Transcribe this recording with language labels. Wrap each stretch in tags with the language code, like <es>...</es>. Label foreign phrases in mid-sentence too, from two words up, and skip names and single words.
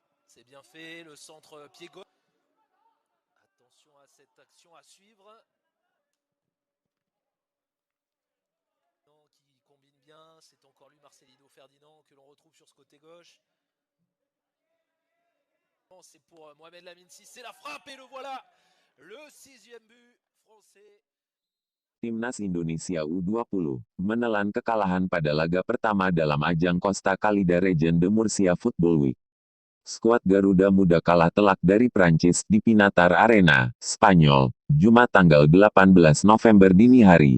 <fr>C'est bien fait, le centre pied gauche. Attention à cette action à suivre. bien. C'est encore lui, Marcelino Ferdinand, que l'on retrouve sur ce côté gauche. C'est pour Mohamed Lamine Si, c'est la frappe et le voilà, le 6e but français.</fr> <id>Timnas Indonesia U20 menelan kekalahan pada laga pertama dalam ajang Costa Calida Region de Murcia Football Week. Skuad Garuda Muda kalah telak dari Prancis di Pinatar Arena, Spanyol, Jumat tanggal 18 November dini hari.</id>